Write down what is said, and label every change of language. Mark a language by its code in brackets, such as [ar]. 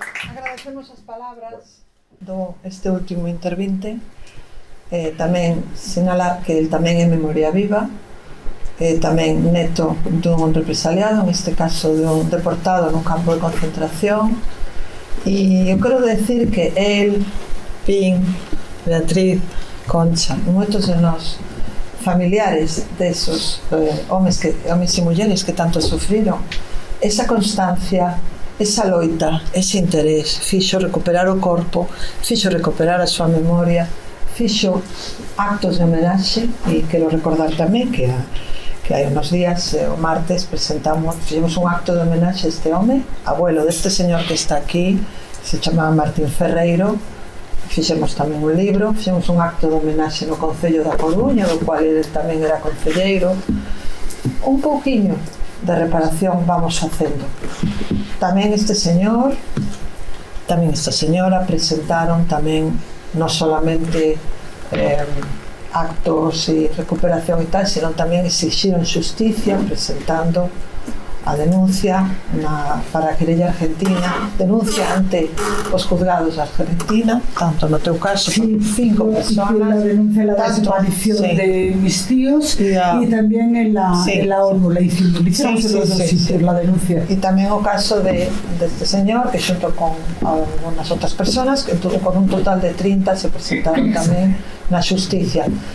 [gl] Agradecemos as palabras do este último intervinte. Tamén sinala que el tamén é memoria viva, tamén neto dun represaliado, en este caso dun deportado nun campo de concentración, e eu quero decir que el, Pin, Beatriz, Concha e moitos de nós familiares desos homes e mulleres que tanto sufriron, esa constancia, esa loita, ese interés fixo recuperar o corpo, fixo recuperar a súa memoria, fixo actos de homenaxe. E quero recordar tamén que hai uns días, o martes, fixemos un acto de homenaxe a este home, abuelo deste señor que está aquí, se chamaba Martín Ferreiro. Fixemos tamén un libro, fixemos un acto de homenaxe no Concello da Coruña, do cual ele tamén era concelleiro. Un pouquiño de reparación vamos facendo. Tamén este señor, tamén esta señora presentaron tamén non solamente actos e recuperación e tal, sino tamén exixiron xusticia presentando a denuncia para a querella argentina, denuncia ante os juzgados de Argentina, tanto no teu caso, [es] sí, 5 personas. La denuncia de la desaparición de mis tíos y también en la ONU la hicimos en los dos sitios la denuncia. [gl] Y tamén o caso de este señor que xunto con algunas outras personas, que con un total de 30 se presentaron tamén na xusticia.